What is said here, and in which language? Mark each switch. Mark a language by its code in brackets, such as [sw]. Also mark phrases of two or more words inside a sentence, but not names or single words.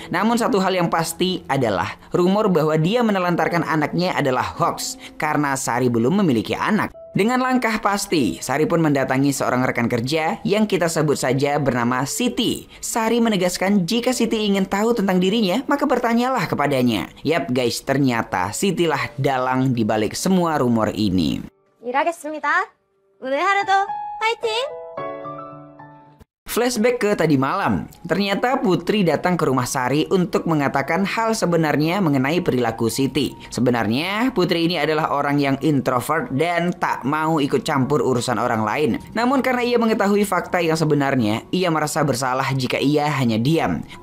[id] Namun satu hal yang pasti adalah rumor bahwa dia menelantarkan anaknya adalah hoax karena Sari belum memiliki anak. Dengan langkah pasti, Sari pun mendatangi seorang rekan kerja yang kita sebut saja bernama Siti. Sari menegaskan jika Siti ingin tahu tentang dirinya, maka bertanyalah kepadanya. Yap guys, ternyata Siti lah dalang dibalik semua rumor ini. [ko] 일하겠습니다. 오늘 하루도 화이팅! [id] Flashback ke tadi malam, ternyata Putri datang ke rumah Sari untuk mengatakan hal sebenarnya mengenai perilaku Siti. Sebenarnya Putri ini adalah orang yang introvert dan tak mau ikut campur urusan orang lain. Namun karena ia mengetahui fakta yang sebenarnya, ia merasa bersalah jika ia hanya diam.